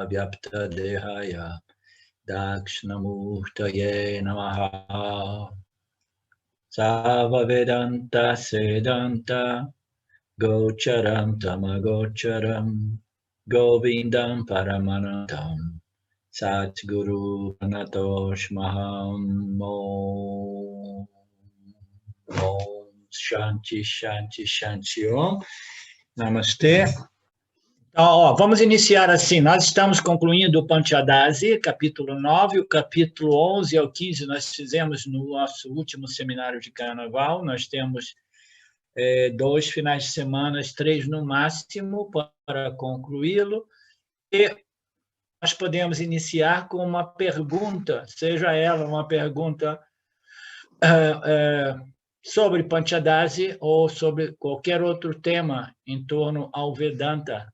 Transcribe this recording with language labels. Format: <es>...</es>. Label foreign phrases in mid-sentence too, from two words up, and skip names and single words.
<sa>Vyapta Dehaya Dakshinamurtaye Namaha Sava Vedanta Sedanta Gocharam Tamagocharam Govindam Paramanantam Satguru Anatosh Maham Om Shanti Shanti Shanti Om Namastê.</sa> <pt>Então, vamos iniciar assim, nós estamos concluindo o Panchadasi, capítulo 9, o capítulo 11 ao 15 nós fizemos no nosso último seminário de carnaval, nós temos 2 finais de semana, 3 no máximo, para concluí-lo, e nós podemos iniciar com uma pergunta, seja ela uma pergunta sobre Panchadasi ou sobre qualquer outro tema em torno ao Vedanta.</pt>